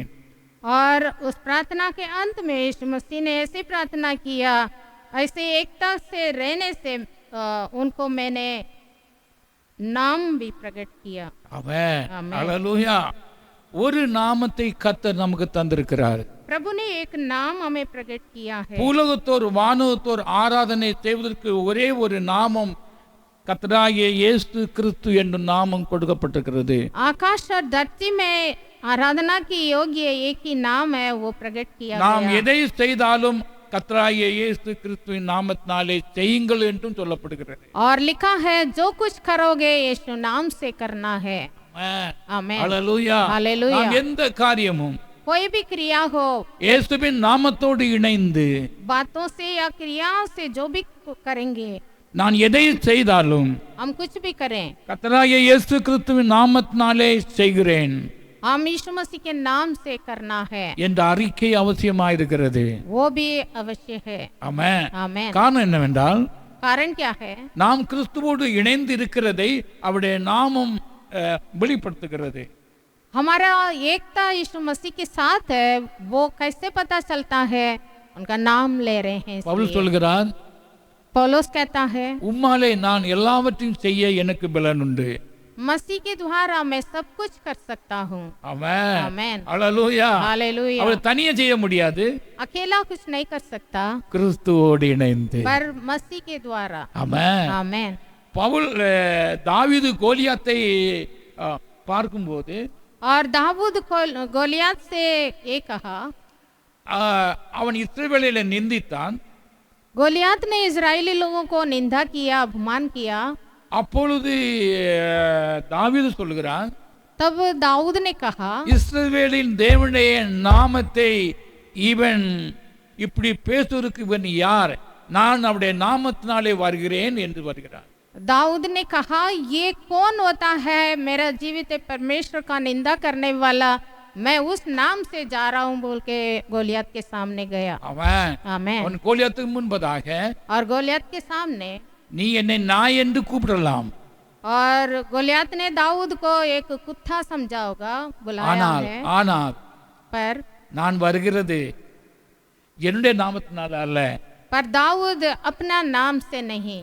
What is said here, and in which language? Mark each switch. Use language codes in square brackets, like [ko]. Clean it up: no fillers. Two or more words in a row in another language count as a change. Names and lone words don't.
[hi] और उस प्रार्थना के अंत में यीशु मसीह ने ऐसी प्रार्थना किया, ऐसे एकता से रहने से उनको मैंने नाम भी प्रकट किया। [ta] ஆமென். ஆமென். அல்லேலூயா. ஒரு நாமத்தை கர்த்தர் நமக்கு தந்திருக்கிறார். [hi] प्रभु ने एक नाम हमें प्रकट किया है। [ta] பூலகத்தோர் வானகத்தோர் ஆராதனை செய்வதற்கு ஒரே ஒரு நாமம் கர்த்தராகிய இயேசு கிறிஸ்து என்னும் நாமம் கொடுக்கப்பட்டிருக்கிறது. [hi] आकाश और धरती में आराधना की योग्य एक ही नाम है, वो प्रकट किया நாம் गया। [ta] எதை செய்தாலும் கர்த்தராகிய இயேசு கிறிஸ்துவின் நாமத்தினாலே செய்யுங்கள் என்றும் சொல்லப்படுகிறது. [hi] और लिखा है जो कुछ करोगे यीशु नाम से करना है। आमेन। [ta] ஹல்லேலூயா. [hi] हालेलुया। [ta] நாம் எந்த காரியமும் [hi] कोई भी क्रिया हो, [ta] இயேசுவின் நாமத்தோடு இணைந்து [hi] बातों से या क्रियाओं से जो भी करेंगे, [ta] நான் எதை செய்தாலும் [hi] हम कुछ भी करें, [ta] கர்த்தராகிய இயேசு கிறிஸ்துவின் நாமத்தினாலே செய்கிறேன் [hi] हम यीशु मसीह के नाम से करना है, [ta] என்ற அறிக்கை அவசியமாயிருக்கிறது. [hi] वो भी अवश्य है। [ta] ஆமென். [hi] आमेन। [ta] காரணம் என்னவென்றால் [hi] कारण क्या है? [ta] நாம் கிறிஸ்துவோடு இணைந்து இருக்கிறதை அவருடைய நாமம் வெளிப்படுத்துகிறது. [hi] हमारा एकता यीशु मसीह के साथ है, वो कैसे पता चलता है? उनका नाम ले रहे हैं। [ta] பவுல் சொல்கிறார், [hi] पौलुस कहता है, [ta] உம்மாலே நான் எல்லாவற்றையும் செய்ய எனக்கு பலன் உண்டு. [hi] मसीह के द्वारा मैं सब कुछ कर सकता हूँ। [ta] ஆமென். [hi] आमेन। [ta] ஹல்லேலூயா. [hi] हालेलुया। [ta] அவர் தனியே செய்ய முடியாது, [hi] अकेला कुछ नहीं कर सकता, [ta] கிறிஸ்துவோடு இணைந்து. [hi] पर मसीह के द्वारा। [ta] ஆமென். [hi] आमेन। [ta] பவுல் தாவீது கோலியாத்தை பார்க்கும்போது [hi] और दाऊद गोलियत से ये कहा, [ta] அவன் இஸ்ரவேலை நிந்தித்தான். [hi] गोलियत ने इजरायली लोगों को निंदा किया, अपमान किया। [ta] அப்பொழுது தாவீது சொல்கிறான், [hi] तब दाऊद ने कहा, [ta] இஸ்ரவேலின் தேவனுடைய நாமத்தை இவன் இப்படி பேசுவதற்கு இவன் யார்? நான் அவருடைய நாமத்தினாலே வருகிறேன் என்று வருகிறான். [hi] दाऊद ने कहा, ये कौन होता है मेरा जीवित परमेश्वर का निंदा करने वाला? मैं उस नाम से जा रहा हूँ बोल के गोलियत के सामने गया। [ta] அவன் [hi] आमेन। [ta] அவன் கோலியாத்துக்கு முன்பதாக, [hi] और गोलियत के सामने, [ta] நீ என்னை நாய் என்று கூப்பிடலாம், [hi] और गोलियत ने दाऊद को एक कुत्ता समझा होगा, बुलाया [ta] ஆனால் [hi] है, [ta] ஆனால் [hi] पर [ta] நான் வருகிறது என்னுடைய நாமத்தினால அல்ல. [hi] पर दाऊद अपना नाम से नहीं,